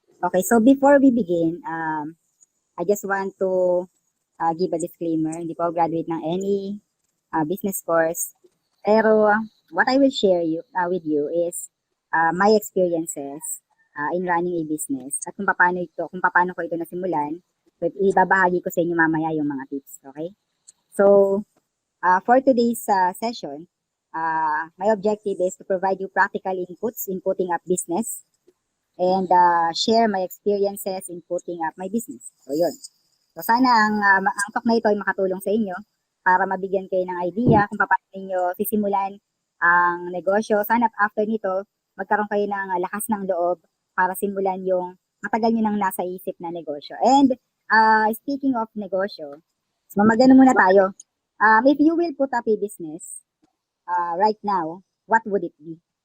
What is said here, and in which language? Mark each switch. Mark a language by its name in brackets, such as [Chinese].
[English] Okay, so before we begin, I just want to give a disclaimer. [Filipino] Hindi po ako [English] graduate ng any business course. Pero what I will share with you is my experiences in running a business [Filipino] at kung paano ko ito nasimulan. So, ibabahagi ko sa inyo mamaya yung mga tips, okay? [English] So, for today's session, my objective is to provide you practical inputs in putting up business and share my experiences in putting up my business. [Filipino] So, yun. So, sana ang talk na ito ay makatulong sa inyo para mabigyan kayo ng idea kung paano ninyo sisimulan ang negosyo. Sana after nito, magkaroon kayo ng lakas ng loob para simulan yung matagal nyo nang nasa isip na negosyo. [English] And speaking of [Filipino] negosyo, so magano muna tayo. [English] If you will put up a business right now, what would it be?